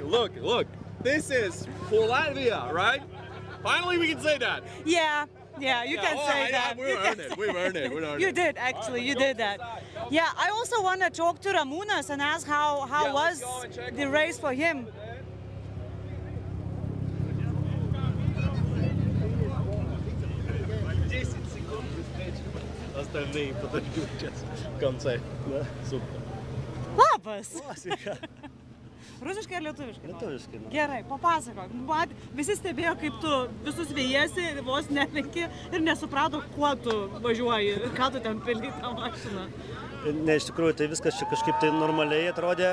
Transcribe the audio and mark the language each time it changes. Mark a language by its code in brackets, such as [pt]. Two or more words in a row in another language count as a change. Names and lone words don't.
[en] Look. This is for Latvia, right? Finally, we can say that. Yeah, you can all say right, that. We've earned it. We've earned it. You did, actually. You did that. Yeah, I also want to talk to Ramūnas and ask how Yeah, was let's go and check. the race for him. [ru] Остальные подойдут сейчас в конце. Да, супер. [lt] Labas. Rusiškai ar lietuviškai? Lietuviškai. Gerai, papasakok. Visi stebėjo, kaip tu visus vėjasi, vos nelenki ir nesuprato, kuo tu važiuoji ir ką tu ten pili tą mašiną. Ne, iš tikrųjų, tai viskas čia kažkaip tai normaliai atrodė.